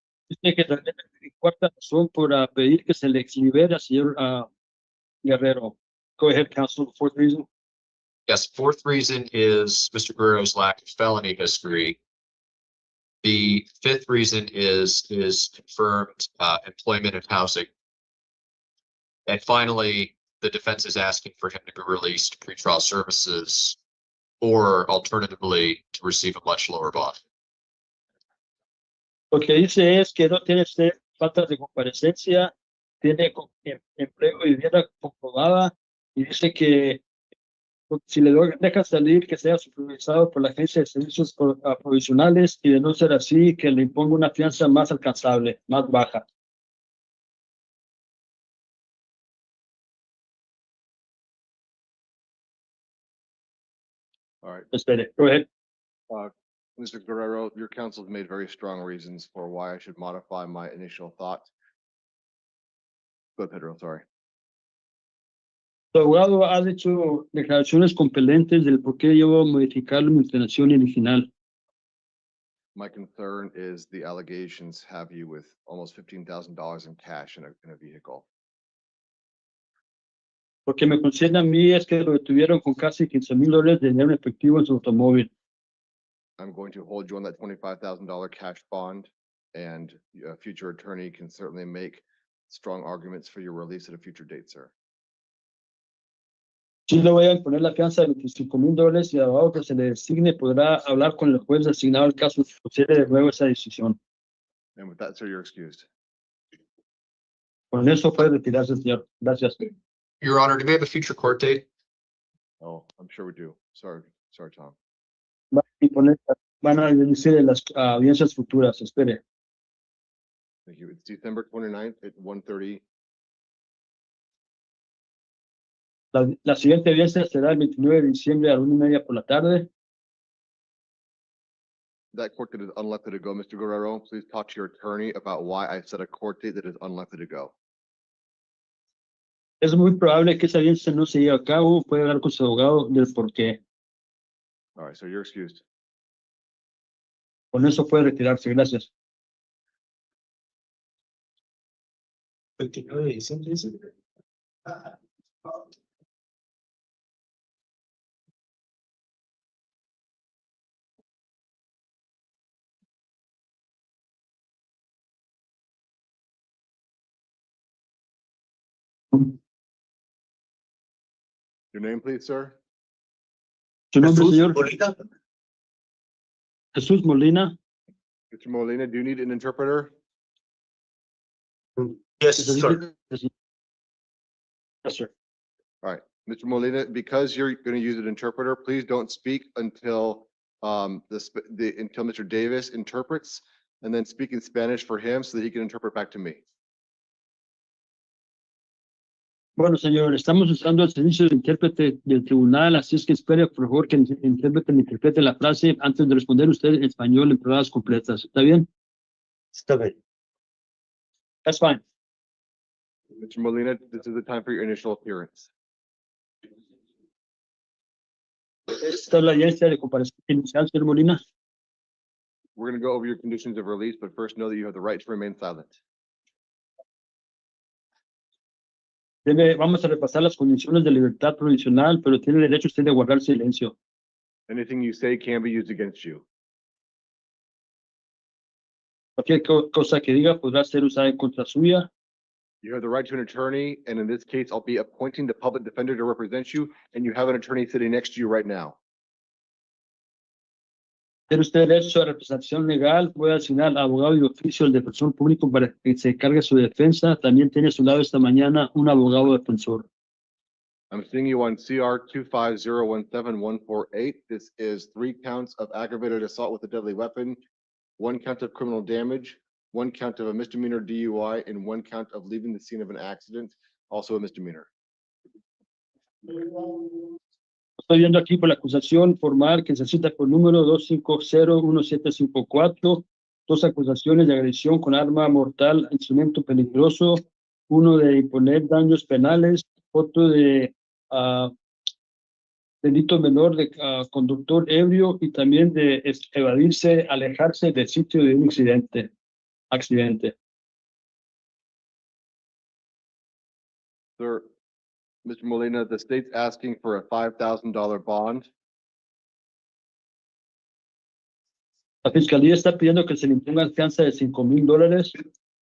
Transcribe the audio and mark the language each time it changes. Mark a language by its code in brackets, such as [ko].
[es] Dice que la cuarta razón por pedir que se le libere al señor Guerrero. [en] Go ahead, counsel. 4th reason. Yes, 4th reason is Mr. Guerrero's lack of felony history. The 5th reason is confirmed employment and housing. And finally, the defense is asking for him to be released to pretrial services, or alternatively to receive a much lower bond. [es] Lo que dice es que no tiene falta de comparecencia, tiene empleo y vivienda comprobada, y dice que si le deja salir, que sea supervisado por la Agencia de Servicios Provisionales, y de no ser así, que le imponga una fianza más alcanzable, más baja. [en] All right. [es] Espere, [en] go ahead. Mr. Guerrero, your counsel has made very strong reasons for why I should modify my initial thoughts. Go ahead, Pedro, sorry. [es] Su abogado ha hecho declaraciones compelentes del por qué yo voy a modificar mi inclinación original. [en] My concern is the allegations have you with almost $15,000 in cash in a vehicle. [es] Lo que me concierne a mí es que lo detuvieron con casi $15,000 de dinero efectivo en su automóvil. [en] I'm going to hold you on that $25,000 cash bond, and a future attorney can certainly make strong arguments for your release at a future date, sir. [es] Sí le voy a imponer la fianza de $25,000, y el abogado que se le designe podrá hablar con el juez asignado al caso si procede de nuevo esa decisión. [en] And with that, sir, you're excused. [es] Con eso puede retirarse, señor. Gracias. [en] Your Honor, do we have a future court date? Oh, I'm sure we do. Sorry, Tom. [es] Va a imponer van a decir de las audiencias futuras. Espere. [en] Thank you. It's December 29th at 1:30. [es] La siguiente audiencia será el 29 de diciembre a la 1:30 por la tarde. [en] That court date is unlikely to go, Mr. Guerrero. Please talk to your attorney about why I set a court date that is unlikely to go. [es] Es muy probable que esa audiencia no se lleve a cabo. Puede hablar con su abogado del por qué. [en] All right, so you're excused. [es] Con eso puede retirarse. Gracias. 29 de diciembre, dice. [en] Your name, please, sir? [es] ¿Su nombre, Jesús señor? Molina. Jesús Molina. [en] Mr. Molina, do you need an interpreter? Yes, sir. Yes, sir. Mr. Molina, because you're going to use an interpreter, please don't speak until until Mr. Davis interprets, and then speak in Spanish for him so that he can interpret back to me. [es] Bueno, señor, estamos usando el servicio de intérprete del tribunal, así es que espere, por favor, que el intérprete me interprete la frase antes de responder usted en español en palabras completas. ¿Está bien? Está bien. [en] That's fine. Mr. Molina, this is the time for your initial appearance. [es] Esta es la audiencia de comparación inicial, señor Molina. [en] We're going to go over your conditions of release, but first know that you have the right to remain silent. [es] Vamos a repasar las condiciones de libertad provisional, pero tiene derecho usted de guardar silencio. [en] Anything you say can be used against you. [es] Cualquier cosa que diga podrá ser usada en contra suya. [en] You have the right to an attorney, and in this case, I'll be appointing the public defender to represent you, and you have an attorney sitting next to you right now. [es] Tiene usted derecho a representación legal, puede asignar abogado y oficio al defensor público para que se encargue de su defensa. También tiene a su lado esta mañana un abogado defensor. [en] I'm seeing you on CR 25017-148. This is 3 counts of aggravated assault with a deadly weapon, 1 count of criminal damage, 1 count of a misdemeanor DUI, and 1 count of leaving the scene of an accident, also a misdemeanor. [es] Estoy viendo aquí por la acusación formal que se cita por número 2501754, 2 acusaciones de agresión con arma mortal, instrumento peligroso, uno de imponer daños penales, otro de delito menor de conductor ebrio y también de evadirse, alejarse del sitio de un accidente. [en] Sir, Mr. Molina, the state's asking for a $5,000 bond. [es] La fiscalía está pidiendo que se le imponga fianza de $5,000.